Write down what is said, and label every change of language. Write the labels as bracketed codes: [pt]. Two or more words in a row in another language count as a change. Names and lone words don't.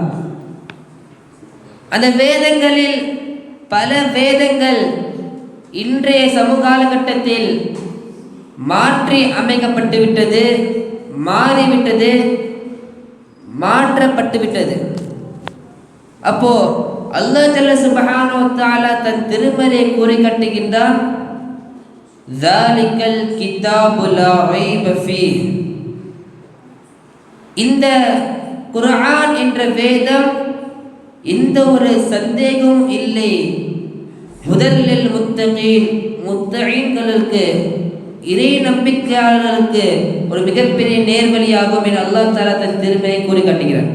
[ta] அந்த வேதங்களில் பல வேதங்கள் இன்றைய சமூக காலகட்டத்தில் மாற்றி அமைக்கப்பட்டு விட்டது, மாறிவிட்டது, மாற்றப்பட்டு விட்டது. அப்போ அல்லாஹ் [ar] جل سبحانه وتعالى [ta] தன் திருமறை கூறி காட்டுகின்றான்: [ar] ذَلِكَ الْكِتَابُ لَا رَيْبَ فِيهِ. [ta] இந்த குர்ஆன் என்ற வேதம் எந்த ஒரு சந்தேகமும் இல்லை, முதலில் முத்தகீன், முத்தகீன்களுக்கு, இறை நம்பிக்கையாளர்களுக்கு ஒரு மிகப்பெரிய நேர்வழியாகும் என அல்லாஹ் தஆலா தன் திருமறையை கூறி காட்டுகிறார்.